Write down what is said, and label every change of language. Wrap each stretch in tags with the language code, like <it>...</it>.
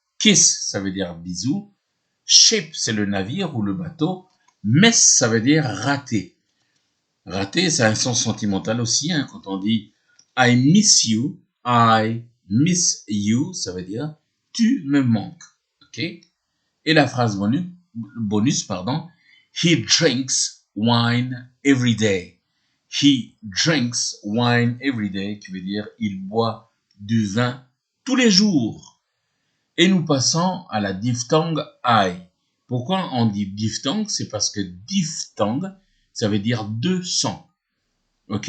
<fr>Kiss, ça veut dire bisou. Ship, c'est le navire ou le bateau. Miss, ça veut dire rater. Rater, c'est un sens sentimental aussi, quand on dit</fr> <en>I miss you, I miss you,</en> <fr>ça veut dire tu me manques. Ok? Et la phrase bonus,</fr> <en>he drinks wine every day. He drinks wine every day,</en> <fr>qui veut dire il boit du vin tous les jours. Et nous passons à la diphtongue I. Pourquoi on dit diphtongue? C'est parce que diphtongue, ça veut dire deux sons. OK?</fr>